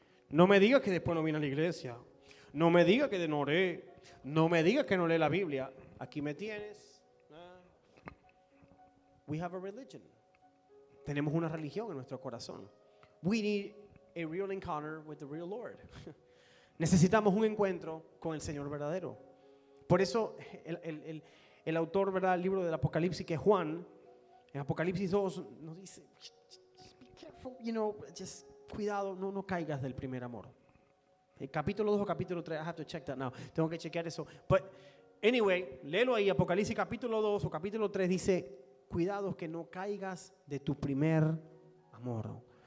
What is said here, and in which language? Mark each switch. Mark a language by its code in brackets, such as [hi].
[es] No me digas que después no viene a la iglesia. No me digas que no oré. No me digas que no lee la Biblia. Aquí me tienes. [en] We have a religion. [es] Tenemos una religión en nuestro corazón. [en] We need a real encounter with the real Lord. [es] Necesitamos un encuentro con el Señor verdadero. Por eso el autor, ¿verdad?, del libro del Apocalipsis, que es Juan, en Apocalipsis 2 nos dice, [en] be careful, [es] cuidado, no caigas del primer amor. El capítulo 2 o capítulo 3, [en] I have to check that now. [es] Tengo que chequear eso. [en] But anyway, [es] léelo ahí, Apocalipsis capítulo 2 o capítulo 3 dice, cuidado que no caigas de tu primer amor.